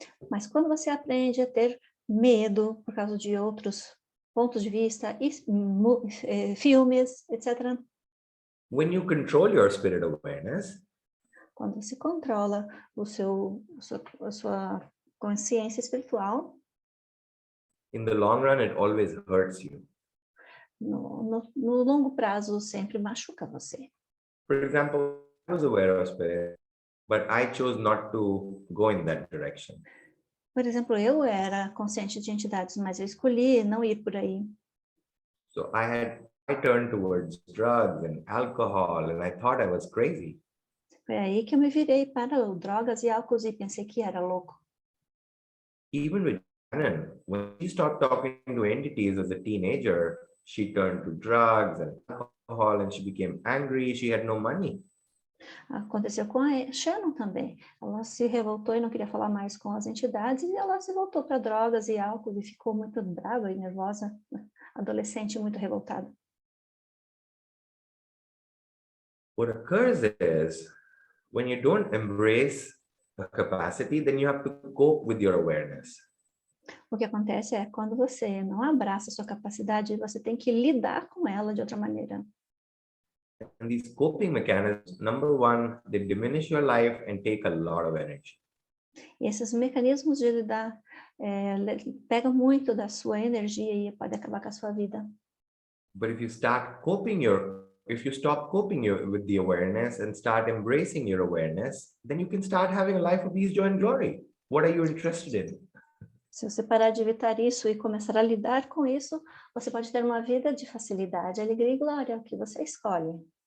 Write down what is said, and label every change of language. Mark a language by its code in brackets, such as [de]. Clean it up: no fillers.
[pt] Mas quando você aprende a ter medo por causa de outros pontos de vista, filmes, etc., [en] when you control your spirit awareness, [pt] quando você controla a sua consciência espiritual, [en] in the long run, it always hurts you. [pt] no longo prazo sempre machuca você. [en] For example, I was aware of spirit, but I chose not to go in that direction. [pt] Por exemplo, eu era consciente de entidades, mas eu escolhi não ir por aí. [en] So I turned towards drugs and alcohol, and I thought I was crazy. [pt] Foi aí que eu me virei para drogas e álcool e pensei que era louco. [en] Even with Shannon, when she stopped talking to entities as a teenager, she turned to drugs and alcohol, and she became angry. She had no money. [pt] Aconteceu com a Shannon também. Ela se revoltou e não queria falar mais com as entidades e ela se voltou para drogas e álcool e ficou muito brava e nervosa, adolescente muito revoltada. [en] What occurs is when you don't embrace a capacity, then you have to cope with your awareness. [pt] O que acontece é quando você não abraça a sua capacidade, você tem que lidar com ela de outra maneira. [en] And these coping mechanisms, number 1, they diminish your life and take a lot of energy. [pt] E esses mecanismos de lidar pegam muito da sua energia e pode acabar com a sua vida. [en] But if you stop coping with the awareness and start embracing your awareness, then you can start having a life of ease, joy, and glory. What are you interested in? [pt] Se você parar de evitar isso e começar a lidar com isso, você pode ter uma vida de facilidade, alegria e glória, o que você escolhe.